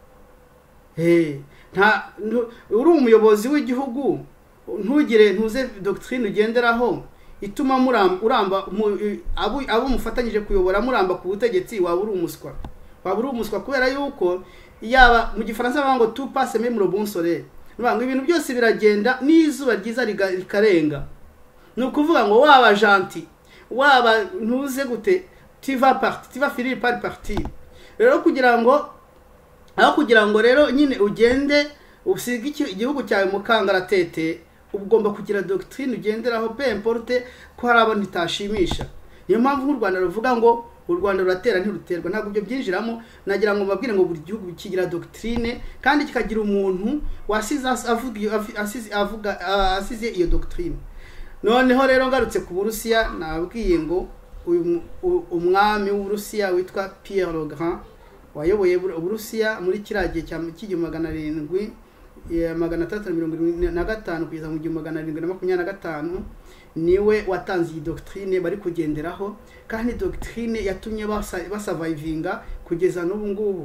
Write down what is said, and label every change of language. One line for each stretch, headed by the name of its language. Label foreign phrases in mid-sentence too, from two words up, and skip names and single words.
Kinyarwanda: Uri umuyobozi w'igihugu ntuze doctrine ugenderaho ituma uramba abo mufatanyije kuyobora muramba ku butegetsi, waba uri umuswa kubera yuko yaba mu Gifaransa bavuga ngo
French: tout passe même le bon soleil.
Kinyarwanda: Ngo ibintu byose biragenda n'izuba ryiza rikarenga. Ni ukuvuga ngo waba gentil, waba ntuze gute,
French: tu vas finir par partir.
Kinyarwanda: Rero kugira ngo rero nyine ugende usige igihugu cyawe mu kangaratete, ugomba kugira doctrine ugenderaho,
French: peu importe
Kinyarwanda: ko hari abantu itashimisha. Niyo mpamvu nk'u Rwanda ruvuga ngo u Rwanda ruratera ntiruterwa. Ntabwo byo byinjiramo, nagira ngo mbabwire ngo buri gihugu kigira doctrine, kandi kikagira umuntu wasize asize iyo doctrine. Noneho rero ngarutse ku Burusiya, nabwiye ngo umwami w'Uburusiya witwa Pierre le Grand wayoboye Uburusiya muri kiragiye cy'igihumbi 775 kugeza mu 1725, niwe watanze iyi doctrine bari kugenderaho, kandi doctrine yatumye basavayivinga kugeza n'ubu ngubu.